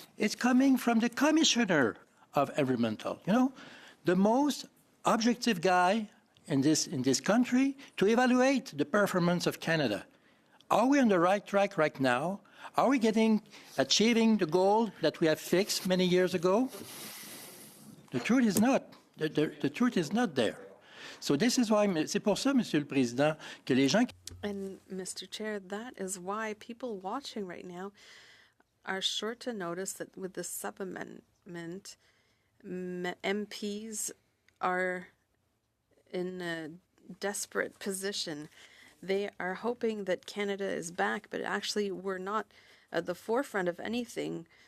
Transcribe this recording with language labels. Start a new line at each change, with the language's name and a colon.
English: It's coming from the Commissioner of Environmental, the most objective guy in this country to evaluate the performance of Canada. Are we on the right track right now? Are we achieving the goal that we have fixed many years ago? The truth is not. The truth is not there. So this is why,
French: c'est pour ça, Monsieur le Président, que les gens...
English: And Mr. Chair, that is why people watching right now are sure to notice that with the sub-amendment, MPs are in a desperate position. They are hoping that Canada is back, but actually we're not at the forefront of anything.